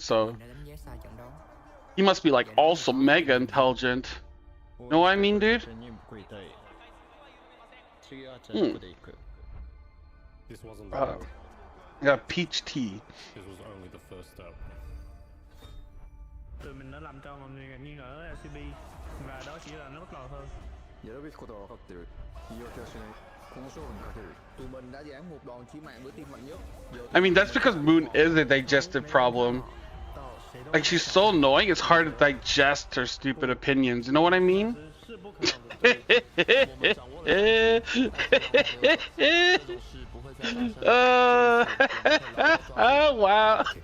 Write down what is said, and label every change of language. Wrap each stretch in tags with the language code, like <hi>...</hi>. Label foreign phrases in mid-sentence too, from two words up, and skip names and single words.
<en>So he must be like also mega intelligent. Know what I mean, dude? This wasn't I got peach tea. This was only the first step.</en> <vi>Tụi mình đã làm cho mọi người nghi ngờ LCP và đó chỉ là nó bắt đầu thôi.</vi> <ja>やるべきことは分かってる。言い訳はしない。この勝負にかける。</ja> <vi>tụi mình đã giáng một đòn chí mạng với team mạnh nhất.</vi> <en>I mean, that's because Moon is a digestive problem. Like, she's so annoying, it's hard to digest her stupid opinions. You know what I mean? Oh, wow.</en>